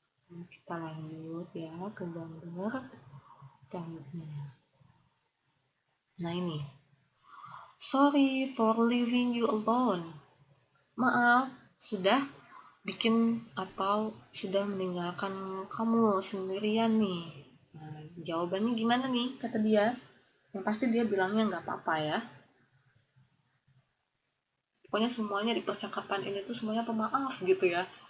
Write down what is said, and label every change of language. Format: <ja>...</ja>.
<id>Kita lanjut ya ke gambar selanjutnya. Nah ini,</id> <en>sorry for leaving you alone.</en> <id>Maaf, sudah bikin atau sudah meninggalkan kamu sendirian nih. Nah, jawabannya gimana nih kata dia? Yang pasti dia bilangnya nggak apa-apa ya. Pokoknya semuanya di percakapan ini tuh semuanya pemaaf gitu ya.</id>